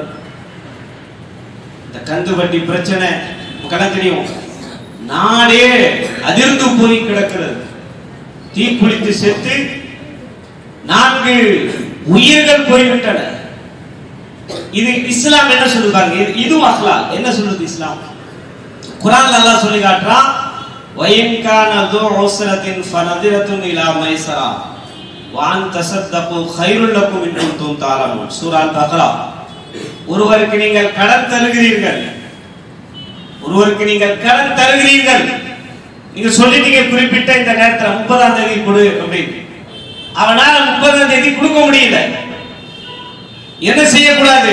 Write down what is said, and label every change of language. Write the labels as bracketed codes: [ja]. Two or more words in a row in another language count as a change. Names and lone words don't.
[ta] இந்த கந்து வட்டி பிரச்சனை கணக்கறியும், நாடே அதிர்ந்து போய் கிடக்கிறது. தீக்குளித்து செத்து 4 உயிர்கள் போய்விட்டன. இது இஸ்லாம் என்ன சொல்லுவாங்க? இதுவும் அஹ்லாக் என்ன சொல்லுது இஸ்லாம்? குர்ஆன்ல அல்லாஹ் சொல்லி காட்டுறான், [ar] وَإِنْ كَانَ ذُو عُسْرَةٍ فَنَظِرَةٌ إِلَى مَيْسَرَةٍ وأن تصدقوا خير لكم إن كنتم تعلمون. சூரா அல்-பக்ரா. [ta] ஒருவருக்கு நீங்கள் கடன் தருகிறீர்கள், ஒருவருக்கு நீங்கள் கடன் தருகிறீர்கள், நீங்க சொல்லிட்டீங்க குறிப்பிட்ட இந்த நேரத்துல 30ஆம் தேதி கொடு அப்படின்னு. அவனால 30ஆம் தேதி கொடுக்க முடியல, என்ன செய்யக்கூடாது?